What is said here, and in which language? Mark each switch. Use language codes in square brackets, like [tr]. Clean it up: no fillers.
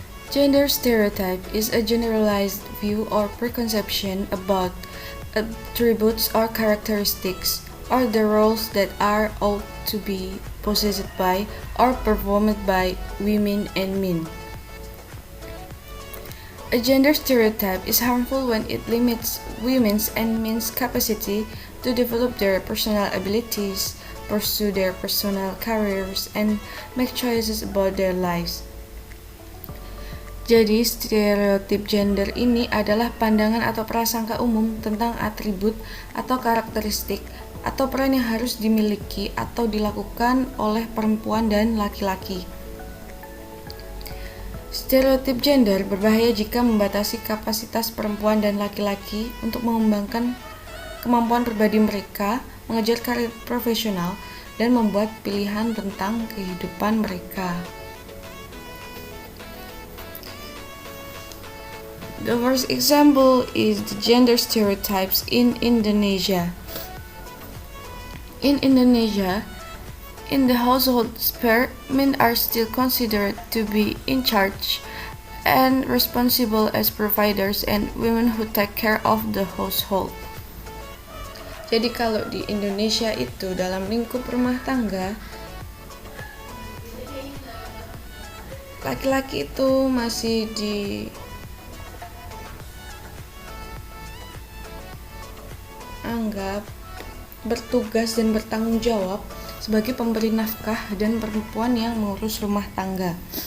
[en] Gender stereotype is a generalized view or preconception about attributes or characteristics or the roles that are ought to be possessed by or performed by women and men. A gender stereotype is harmful when it limits women's and men's capacity to develop their personal abilities, pursue their personal careers, and make choices about their lives. [id] Jadi, stereotip gender ini adalah pandangan atau prasangka umum tentang atribut atau karakteristik atau peran yang harus dimiliki atau dilakukan oleh perempuan dan laki-laki. Stereotip gender berbahaya jika membatasi kapasitas perempuan dan laki-laki untuk mengembangkan kemampuan pribadi mereka, mengejar karir profesional, dan membuat pilihan tentang kehidupan mereka. [en] The first example is the gender stereotypes in Indonesia. In Indonesia, in the household sphere, men are still considered to be in charge and responsible as providers and women who take care of the household. [id] Jadi kalau di Indonesia itu dalam lingkup rumah tangga, laki-laki itu masih dianggap bertugas dan bertanggung jawab sebagai pemberi nafkah dan perempuan yang mengurus rumah tangga.